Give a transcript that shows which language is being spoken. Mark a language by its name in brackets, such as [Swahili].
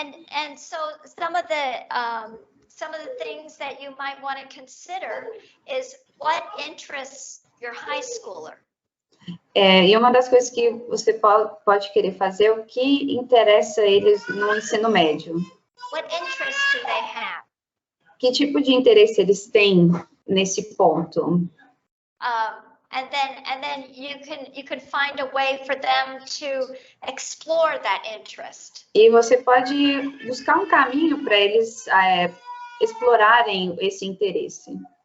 [English] And so some of the things that you might want to consider is what interests your high schooler. [Portuguese] E uma das coisas que você pode querer fazer é o que interessa eles no ensino médio. [English] What interests do they have? [Portuguese] Que tipo de interesse eles têm nesse ponto? [English] And then you can find a way for them to explore that interest. [Portuguese] E você pode buscar um caminho para eles explorarem esse interesse.